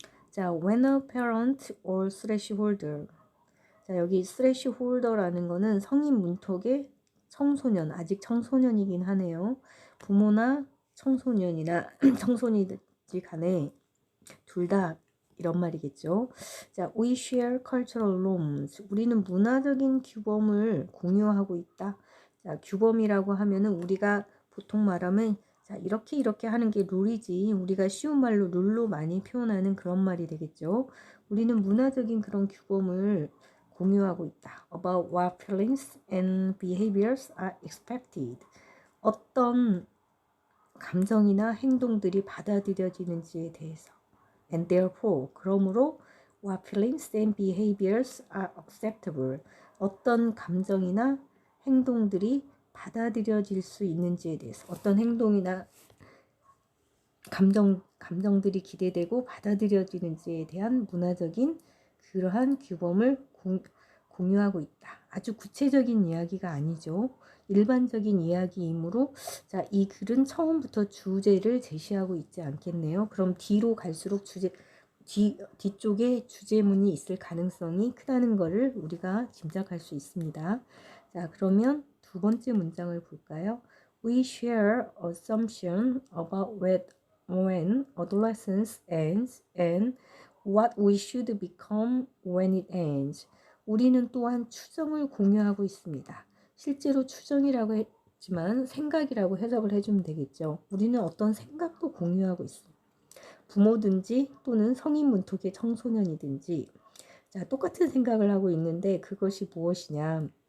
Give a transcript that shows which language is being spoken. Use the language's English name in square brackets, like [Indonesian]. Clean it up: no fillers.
[English] 자, when a parent or thresholder. [Korean] 자, 여기 thresholder라는 거는 성인 문턱의 청소년, 아직 청소년이긴 하네요. 부모나 청소년이나 청소년이든지 간에 둘 다 이런 말이겠죠. [English] 자, we share cultural norms. [Korean] 우리는 문화적인 규범을 공유하고 있다. 자, 규범이라고 하면은 우리가 보통 말하면 자, 이렇게 하는 게 룰이지. 우리가 쉬운 말로 룰로 많이 표현하는 그런 말이 되겠죠. 우리는 문화적인 그런 규범을 공유하고 있다. [English] About what feelings and behaviors are expected. [Korean] 어떤 감정이나 행동들이 받아들여지는지에 대해서. [English] And therefore, [Korean] 그러므로 [English] what feelings and behaviors are acceptable. [Korean] 어떤 감정이나 행동들이 받아들여질 수 있는지에 대해서, 어떤 행동이나 감정들이 기대되고 받아들여지는지에 대한 문화적인 그러한 규범을 공유하고 있다. 아주 구체적인 이야기가 아니죠. 일반적인 이야기이므로 자, 이 글은 처음부터 주제를 제시하고 있지 않겠네요. 그럼 뒤로 갈수록 뒤쪽에 주제문이 있을 가능성이 크다는 것을 우리가 짐작할 수 있습니다. 자, 그러면 두 번째 문장을 볼까요? [English] We share assumption about when adolescence ends and what we should become when it ends. [Korean] 우리는 또한 추정을 공유하고 있습니다. 실제로 추정이라고 했지만 생각이라고 해석을 해주면 되겠죠. 우리는 어떤 생각도 공유하고 있습니다. 부모든지 또는 성인 문턱의 청소년이든지 자, 똑같은 생각을 하고 있는데 그것이 무엇이냐.